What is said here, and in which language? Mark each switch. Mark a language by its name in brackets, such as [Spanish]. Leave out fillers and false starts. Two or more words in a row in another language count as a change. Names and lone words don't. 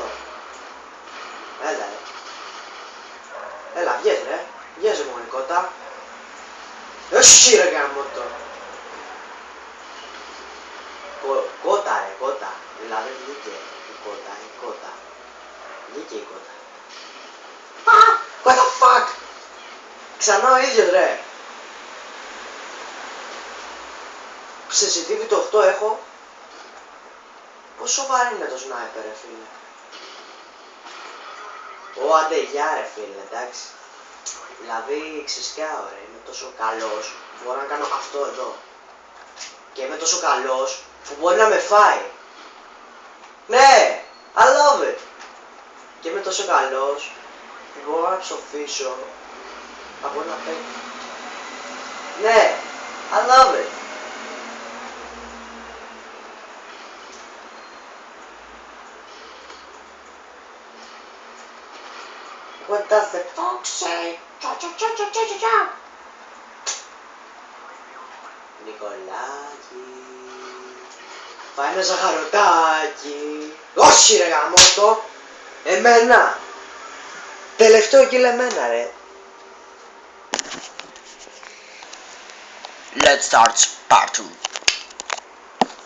[Greek] Έλα ρε. Έλα, βγες ρε, βγες μου Νικότα. Όχι ρε γαμώτο. Κότα ρε, κότα. Δηλαδή βγήκε η κότα, η κότα. Βγήκε η κότα. [English] What the fuck! [Greek] Ξανά ο ίδιος ρε. Sensitivity το 8 έχω. Πόσο βαρύ είναι το σνάιπερ ρε φίλε. Άντε γεια ρε φίλε, εντάξει. Δηλαδή ξεσκάω ρε, είμαι τόσο καλός. Μπορώ να κάνω αυτό εδώ. Και είμαι τόσο καλός που μπορεί να με φάει. Ναι, [English] I love it. [Greek] Και είμαι τόσο καλός που μπορώ να ψοφήσω από ένα παίκτη. Ναι, [English] I love it. What does the fox say? Cha cha cha cha cha cha cha. [Greek] Νικολάκη. Πάει ένα ζαχαρωτάκι. Όχι ρε γαμώτο. Εμένα. Τελευταίο kill εμένα ρε. [English] Let's start part 2.